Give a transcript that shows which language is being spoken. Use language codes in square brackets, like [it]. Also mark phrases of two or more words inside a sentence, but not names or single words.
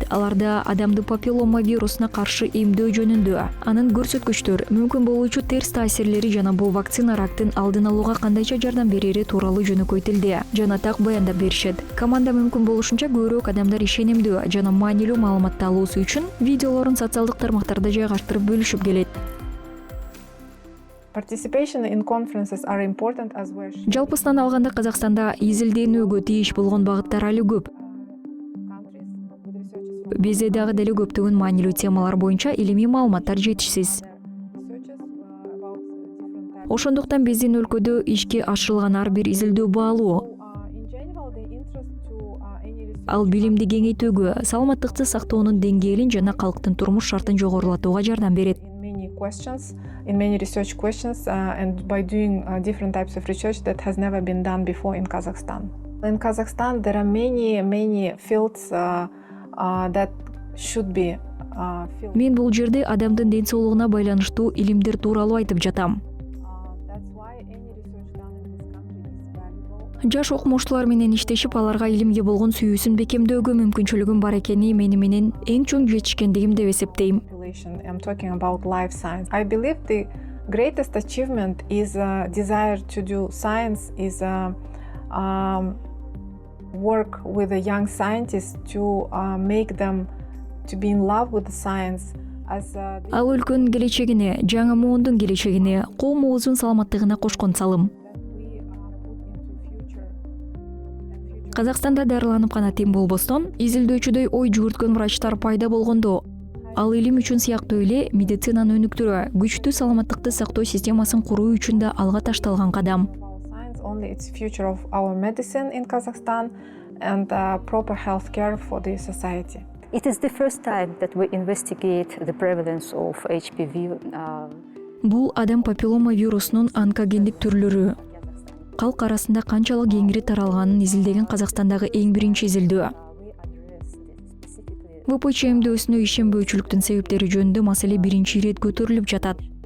[ky] Аларда адамды папиллома вирусуна каршы эмдөө жөнүндө, анын көрсөткүчтөр, мүмкүн болуучу терс таасирлери жана бул вакцина рактын алдын алууга кандайча жардам берери тууралуу жөнөкөй тилде жана так баяндап беришет. Команда мүмкүн болушунча көбүрөөк адамдар ишенимдүү жана маанилүү маалыматты алуусу үчүн видеолорун социалдык тармактарда жайгаштырып бөлүшүп келет. [en] Participation in conferences are important as well. [ky] Жалпысынан алганда Казакстанда изилденүүгө тийиш болгон багыттар али көп. Бизде дагы деле көптөгөн маанилүү темалар боюнча илимий маалыматтар жетишсиз. Ошондуктан биздин өлкөдө ишке ашырылган ар бир изилдөө баалуу. Ал билимди кеңейтүүгө, саламаттыкты сактоонун деңгээлин жана калктын турмуш шартын жогорулатууга жардам берет. [en] In many research questions and by doing different types of research that has never been done before in Kazakhstan. In Kazakhstan, there are many fields that should be filled. [ky] Мен бул жерде адамдын ден соолугуна байланыштуу илимдер тууралуу айтып жатам. Жаш окумуштуулар менен иштешип, аларга илимге болгон сүйүүсүн бекемдөөгө мүмкүнчүлүгүм бар экени менин эң чоң жетишкендигим деп эсептейм. [en] I'm talking about life science. I believe the greatest achievement is a desire to do science, is a work with the young scientists to make them to be in love with the science. [ky] Ал өлкөнүн келечегине, жаңы муундун келечегине, коомубуздун саламаттыгына кошкон салым. Казакстанда дарыланып гана тем болбостон, изилдөөчүдөй ой жүгүрткөн врачтар пайда болгондо, ал илим үчүн сыяктуу эле медицинанын өнүктүрүү, күчтүү саламаттыкты сактоо системасын куруу үчүн да алга ташталган кадам. [en] Only it's future of our medicine in Kazakhstan and proper health care for the society. It is the first time that we investigate the prevalence of HPV. [ky] Бул адам папиллома вирусунун онкогендик түрлөрү. Калк арасында канчалык кеңири таралганын изилдеген Казакстандагы эң биринчи изилдөө. ВПЧ эмдөөсүнө ишенбөөчүлүктүн себептери жөнүндө маселе биринчи ирет көтөрүлүп жатат.